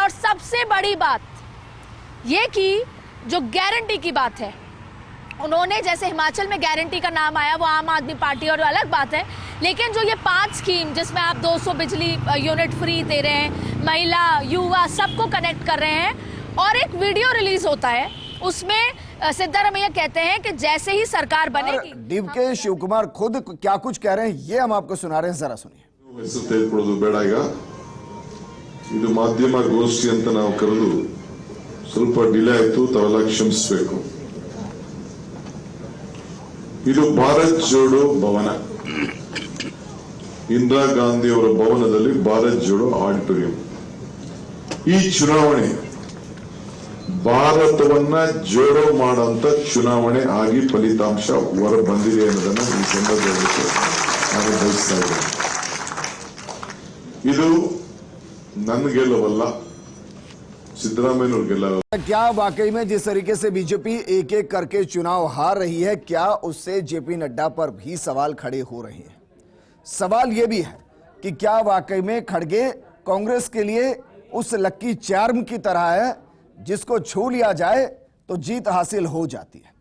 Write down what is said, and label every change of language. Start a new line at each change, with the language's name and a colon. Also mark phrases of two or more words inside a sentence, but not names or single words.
Hindi: और सबसे बड़ी बात ये कि जो गारंटी की बात है, उन्होंने जैसे हिमाचल में गारंटी का नाम आया, वो आम आदमी पार्टी और अलग बात है, लेकिन जो ये 5 स्कीम जिसमें आप 200 बिजली यूनिट फ्री दे रहे हैं, महिला युवा सबको कनेक्ट कर रहे हैं, और एक
English: video release
Hindi: होता है उसमें सिद्धारमैया कहते हैं कि जैसे ही सरकार बनेगी। डीके शिव कुमार खुद क्या कुछ कह रहे हैं ये हम आपको सुना रहे हैं, जरा सुनिए।
Kannada: ಹೆಸರು ತೆಗೆದುಕೊಳ್ಳೋದು ಬೇಡ, ಈಗ ಇದು ಮಾಧ್ಯಮ ಗೋಷ್ಠಿ ಅಂತ ನಾವು ಕರೆದು ಸ್ವಲ್ಪ ಡಿಲೇ ಆಯ್ತು, ತಾವೆಲ್ಲ ಕ್ಷಮಿಸಬೇಕು। ಇದು ಭಾರತ್ ಜೋಡೋ ಭವನ, ಇಂದಿರಾ ಗಾಂಧಿ ಅವರ ಭವನದಲ್ಲಿ ಭಾರತ್ ಜೋಡೋ ಆಡಿಟೋರಿಯಂ। ಈ ಚುನಾವಣೆ ಭಾರತವನ್ನ ಜೋಡೋ ಮಾಡುವಂತ ಚುನಾವಣೆ ಆಗಿ ಫಲಿತಾಂಶ ಹೊರ ಬಂದಿದೆ ಅನ್ನೋದನ್ನ ಈ ಸಂದರ್ಭದಲ್ಲಿ ನಾನು ಬಯಸ್ತಾ ಇದ್ದೇನೆ। ಇದು ನನ್ನ ಗೆಲುವಲ್ಲ, सिद्धरामैया ಗೆಲುವು।
Hindi: क्या वाकई में जिस तरीके से बीजेपी एक एक करके चुनाव हार रही है, क्या उससे जेपी नड्डा पर भी सवाल खड़े हो रहे हैं? सवाल यह भी है कि क्या वाकई में खड़गे कांग्रेस के लिए उस
English: lucky charm
Hindi: की तरह है जिसको छू लिया जाए तो जीत हासिल हो जाती है?